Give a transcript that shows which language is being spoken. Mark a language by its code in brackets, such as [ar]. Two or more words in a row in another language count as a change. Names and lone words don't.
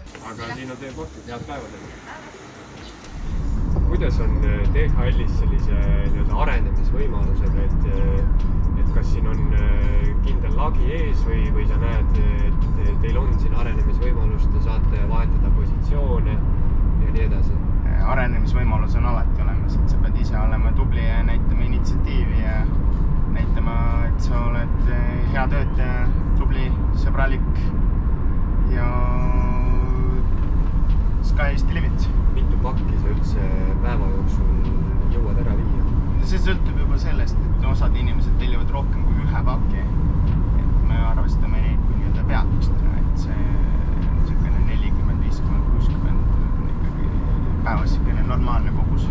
[et] Aga siin on teie kohtud, head päevadel. Kuidas on DHL-is sellise arenemisvõimalused, et kas siin on kindel lagi ees või sa näed, et teil on siin arenemisvõimalust, te saate vahetada positsioone ja nii edasi? Arenemisvõimalus on alati olemas, et sa pead ise olema tubli ja näitama initsiatiivi ja näitama, et sa oled hea töötaja, tubli, sõbralik ja [en] sky is the limit. [et] Mitu pakki sa üldse päeva jooksul jõuad ära viia? See sõltub juba sellest, et osad inimesed tellivad rohkem kui 1 paki. Et me arvestame neid kui nii-öelda peatustena, et see on 40, 50, 60 ikkagi päevas selline normaalne kogus.